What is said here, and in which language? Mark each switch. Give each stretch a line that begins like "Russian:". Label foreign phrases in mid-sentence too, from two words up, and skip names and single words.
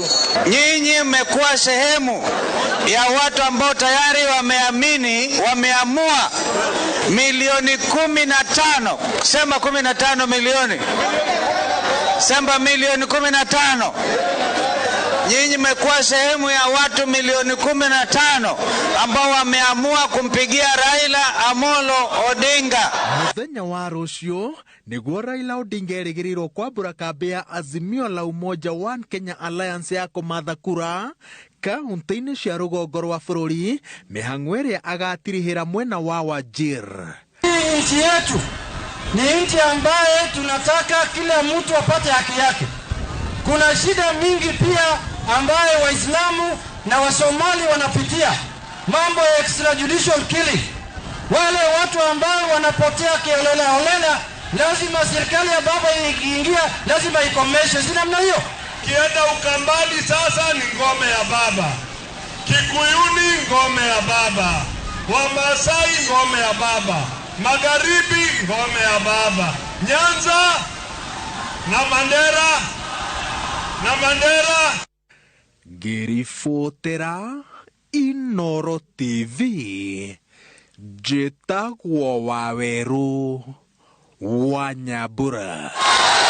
Swahili: Nyinyi mmekuwa sehemu ya watu ambao tayari wameamua milioni 15, sema 15 milioni, sema milioni 15. Nyinyi mmekuwa sehemu ya watu milioni 15 ambao wameamua kumpigia Raila Amolo Odinga.
Kikuyu: Mũthenya wa rũciũ nĩguo Raila Odinga erĩgĩrĩirwo kwambũra kambĩ ya Azimio la Umoja One Kenya Alliance ya kũmatha kura kaunti-inĩ cia rũgongo rwa bũrũri, mĩhang'o ĩrĩa agatirihĩra mwena wa Wajir.
Swahili: Hii nchi yetu ni nchi ambaye tunataka kila mtu apate haki yake. Kuna shida mingi pia ambayo Waislamu na Wasomali wanapitia, mambo ya
English: extrajudicial killing.
Swahili: Wale watu ambao wanapotea kiolela, lazima serikali ya baba ikiingia lazima ikomeshe. Si namna hiyo? Kienda Ukambani sasa ni ngome ya baba, Kikuyuni ngome ya baba, Wamasai ngome ya baba, Magharibi ngome ya baba, Nyanza na Mandera.
Kikuyu: Ngĩribotera Inooro TV, njĩtagwo Waweru wa Nyambura.